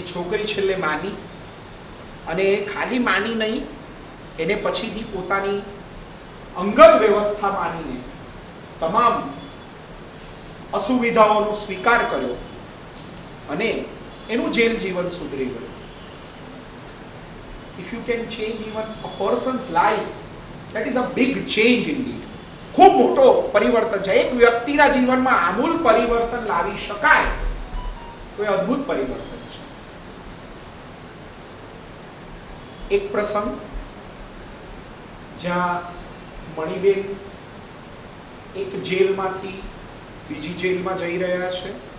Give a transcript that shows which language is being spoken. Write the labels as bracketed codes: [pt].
[gu] એ છોકરી છેલ્લે માની, અને ખાલી માની નહીં, એને પછીથી પોતાની અંગત વ્યવસ્થા માનીને તમામ અસુવિધાઓનો સ્વીકાર કર્યો અને એનું જેલ જીવન સુધરી ગયું. [en] If you can change even a person's life, that is a big change indeed. [gu] ખૂબ મોટો પરિવર્તન છે. એક વ્યક્તિના જીવનમાં આમૂલ પરિવર્તન લાવી શકાય તો એ અદ્ભુત પરિવર્તન છે. એક પ્રસંગ જ્યાં મણિબેન એક જેલમાંથી બીજી જેલમાં જઈ રહ્યા છે.